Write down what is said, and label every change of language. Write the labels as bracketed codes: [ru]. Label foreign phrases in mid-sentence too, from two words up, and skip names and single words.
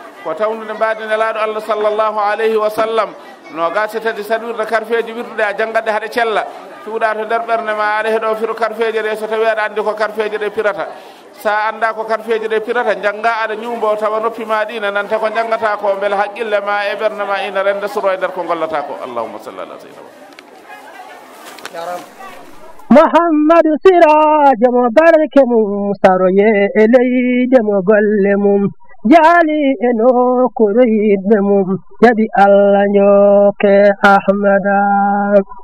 [ff] Ko tawnude mbaadi nelaɗo Allah [ar] صلى الله عليه وسلم. [ff] Nogas e tati saɗa wirda karfeji wirdude a janngatɗe haɗe cella. Cuuɗa to nder ɓernde ma aɗa heɗo firo karfeje ɗe so tawi aɗa andi ko karfeje ɗe pirata. Sa anda ko karfeje ɗe pirata, jannga aɗa ñuumbo tawa noppi ma ɗi ne nanta ko janngata ko, beele haqqille ma e ɓernde ma ina renda suro e nder ko gollata ko. [ar] اللهم صل على سيدنا محمد. [ff] Muhammadu Sirajo mo barke mum, saroye e leyde mo golle mum, jaali e nokkuure yiɗɓe mum, jaɓi Allah njokke Ahmada.